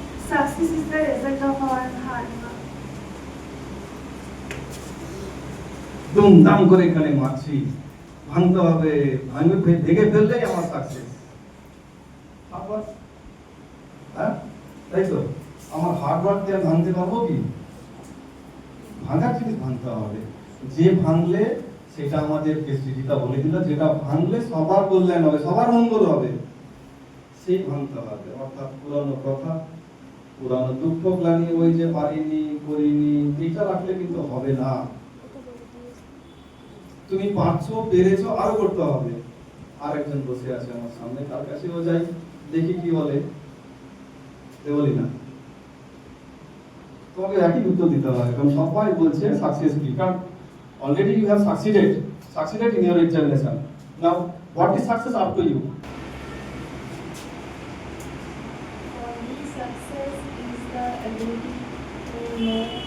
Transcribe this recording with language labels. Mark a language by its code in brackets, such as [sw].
[en] Success is the result of our hard work. [bn] দুমদাম করে এখানে মারছি, ভাঙতে হবে, ভেঙে ফেললেই আমার সাকসেস। আবার হ্যাঁ তাই তো, আমার হার্ড ওয়ার্ক দিয়ে ভাঙতে পারবো কি? ভাঙার জিনিস ভাঙতে হবে, যে ভাঙলে সেটা আমাদের কেসিটা বলে দিল, যেটা ভাঙলে সবার কল্যাণ হবে, সবার মঙ্গল হবে, সেই ভাঙতে হবে। অর্থাৎ পুরানো কথা, পুরানো দুঃখ গ্লানি, ওই যে পারিনি করিনি, এটা রাখলে কিন্তু হবে না। তুমি পারছো, পেরেছো, আরো করতে হবে। আর একজন বসে আছে আমার সামনে, তার কাছেও যাই, দেখি কি বলে। বলি না, তোমাকে একই উত্তর দিতে হবে, কারণ সবাই বলছে সাকসেসফুলি, কারণ [en] Already you have succeeded in your examination. Now what is success up to you? For me, success is the ability to know